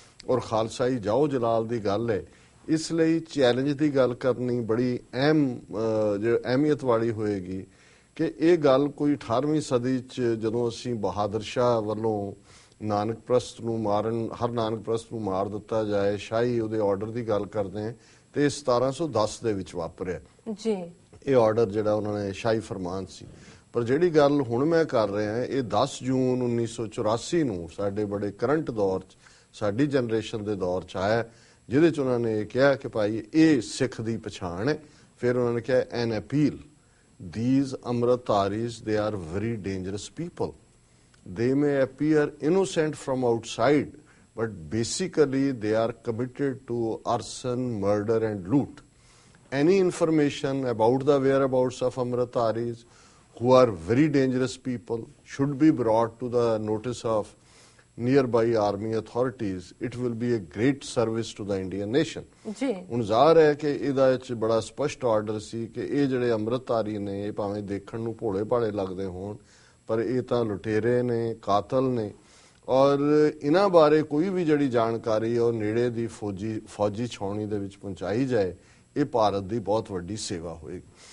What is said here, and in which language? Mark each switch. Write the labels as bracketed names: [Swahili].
[Punjabi] ਔਰ ਖਾਲਸਾਈ ਜਾਓ ਜਲਾਲ ਦੀ ਗੱਲ ਹੈ, ਇਸ ਲਈ ਚੈਲੰਜ ਦੀ ਗੱਲ ਕਰਨੀ ਬੜੀ ਅਹਿਮੀਅਤ ਵਾਲੀ ਹੋਏਗੀ ਕਿ ਇਹ ਗੱਲ ਕੋਈ 18ਵੀਂ ਸਦੀ 'ਚ ਜਦੋਂ ਅਸੀਂ ਬਹਾਦਰ ਸ਼ਾਹ ਵੱਲੋਂ ਨਾਨਕ ਪ੍ਰਸਤ ਨੂੰ ਮਾਰਨ, ਹਰ ਨਾਨਕ ਪ੍ਰਸਤ ਨੂੰ ਮਾਰ ਦਿੱਤਾ ਜਾਏ, ਸ਼ਾਹੀ ਉਹਦੇ ਆਰਡਰ ਦੀ ਗੱਲ ਕਰਦੇ ਹਾਂ, ਤੇ 1710 ਦੇ ਵਿੱਚ ਵਾਪਰਿਆ ਜੀ ਇਹ ਆਰਡਰ ਜਿਹੜਾ ਉਹਨਾਂ ਨੇ ਸ਼ਾਹੀ ਫਰਮਾਨ ਸੀ। ਪਰ ਜਿਹੜੀ ਗੱਲ ਹੁਣ ਮੈਂ ਕਰ ਰਿਹਾ ਇਹ 10 ਜੂਨ 1984 ਨੂੰ ਸਾਡੇ ਬੜੇ ਕਰੰਟ ਦੌਰ 'ਚ, ਸਾਡੀ ਜਨਰੇਸ਼ਨ ਦੇ ਦੌਰ 'ਚ ਆਇਆ, ਜਿਹਦੇ 'ਚ ਉਹਨਾਂ ਨੇ ਕਿਹਾ ਕਿ ਭਾਈ ਇਹ ਸਿੱਖ ਦੀ ਪਛਾਣ ਹੈ। ਫਿਰ ਉਹਨਾਂ ਨੇ ਕਿਹਾ [English] An appeal, these Amritdharis, they are very dangerous people. They may appear innocent from outside, but basically they are committed to arson, murder and loot. Any information about the whereabouts of Amritdharis, who are very dangerous people, should be brought to the notice of nearby army authorities. It will be a great service to the Indian nation. [Punjabi] ਜੀ ਹੁਣ ਜ਼ਾਹਰ ਹੈ ਕਿ ਇਹਦਾ ਵਿੱਚ ਬੜਾ ਸਪਸ਼ਟ order ਸੀ ਕਿ ਇਹ ਜਿਹੜੇ ਅੰਮ੍ਰਿਤਧਾਰੀ ਨੇ ਇਹ ਭਾਵੇਂ ਦੇਖਣ ਨੂੰ ਭੋਲੇ ਭਾਲੇ ਲੱਗਦੇ ਹੋਣ ਪਰ ਇਹ ਤਾਂ ਲੁਟੇਰੇ ਨੇ, ਕਾਤਲ ਨੇ, ਔਰ ਇਹਨਾਂ ਬਾਰੇ ਕੋਈ ਵੀ ਜਿਹੜੀ ਜਾਣਕਾਰੀ ਉਹ ਨੇੜੇ ਦੀ ਫੌਜੀ ਛਾਉਣੀ ਦੇ ਵਿੱਚ ਪਹੁੰਚਾਈ ਜਾਏ, ਇਹ ਭਾਰਤ ਦੀ ਬਹੁਤ ਵੱਡੀ ਸੇਵਾ ਹੋਏਗੀ।